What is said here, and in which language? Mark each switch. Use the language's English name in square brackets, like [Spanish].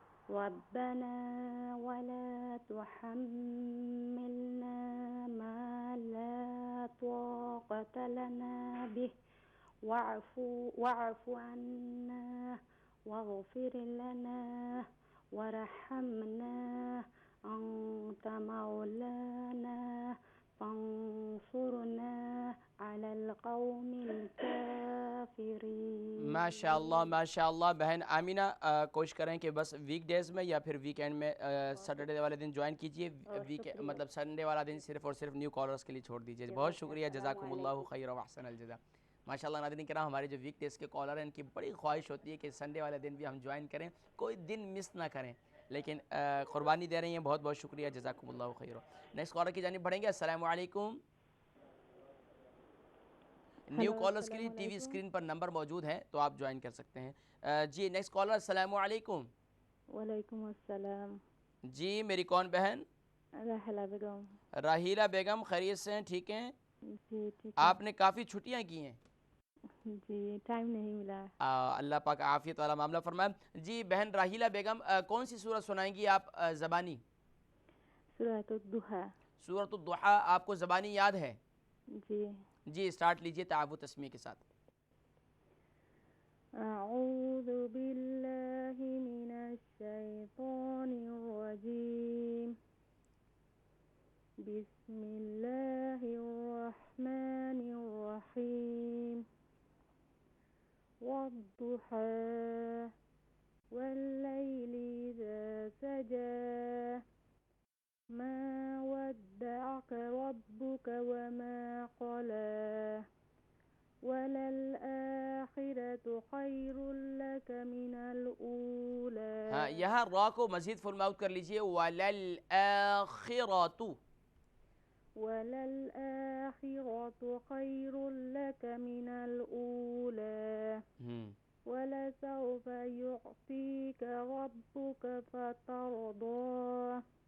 [Arabic] ربنا ولا تحملنا ما لا طاقة لنا به واعف عنا واغفر لنا وارحمنا أنت مولانا فانصرنا على القوم الكافرين. [Urdu] ماشاء اللہ ماشاء اللہ. بہن آمینہ کوشش کریں کہ بس ویک ڈیز میں یا پھر ویکینڈ میں سیٹرڈے والے دن جوائن کیجیے. مطلب سنڈے والا دن صرف اور صرف نیو کالرز کے لیے چھوڑ دیجیے. بہت شکریہ. جزاکم اللہ خیر و احسن الجزا. ماشاءاللہ ناظرین کرام ہمارے جو ویک ڈیز کے کالر ہیں ان کی بڑی خواہش ہوتی ہے کہ سنڈے والے دن بھی ہم جوائن کریں, کوئی دن مس نہ کریں, لیکن قربانی دے رہی ہیں. بہت بہت شکریہ. جزاکم اللہ خیر. نیکسٹ کالر کی جانب بڑھیں گے. السلام علیکم. نیو کالرز کے لیے ٹی وی اسکرین پر نمبر موجود ہے تو آپ جوائن کر سکتے ہیں. جی نیکسٹ کالر. السلام علیکم. وعلیکم السلام. جی میری کون بہن؟ راحیلہ بیگم. راحیلہ بیگم خیریت سے ہیں؟ ٹھیک ہیں جی ٹھیک. آپ نے کافی چھٹیاں کی ہیں. جی ٹائم نہیں ملا. اللہ پاک عافیت والا معاملہ فرمائے. جی بہن راحیلہ بیگم کون سی سورت سنائیں گی آپ زبانی؟ سورۃ الضحیٰ. سورۃ الضحیٰ آپ کو زبانی یاد ہے؟ جی جی اسٹارٹ لیجئے تعاوت تسمیہ کے ساتھ. [Arabic] اعوذ باللہ من الشیطان الرجیم بسم اللہ الرحمن الرحیم والضحى والليل إذا سجى ما ودعك ربك وما قلى وللآخرة خير لك من الأولى. [Urdu] ہاں یہاں را کو مزید فل ماؤتھ کر لیجئے. وللآخرة [Arabic] وللآخرة خير لك من الأولى ولسوف يعطيك ربك فترضى